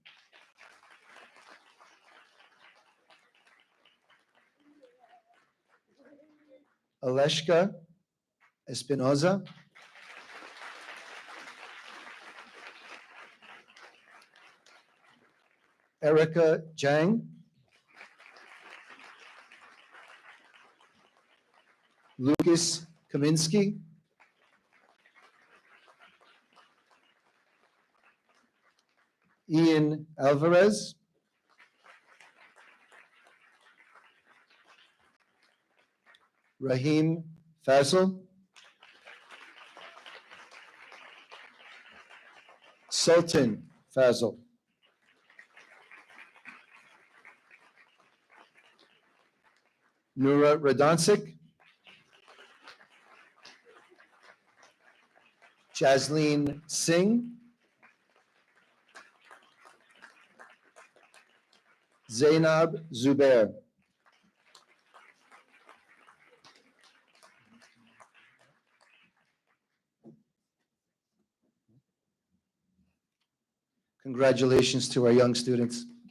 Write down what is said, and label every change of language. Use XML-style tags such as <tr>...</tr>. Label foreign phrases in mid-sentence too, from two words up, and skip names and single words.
<en>Aleshka Espinoza. Erica Jang. Lucas Kaminsky. Ian Alvarez. Rahim Faisal. Sultan Faisal. Nura Radansik. Jasleen Singh. Zainab Zubair. Congratulations to our young students.</en>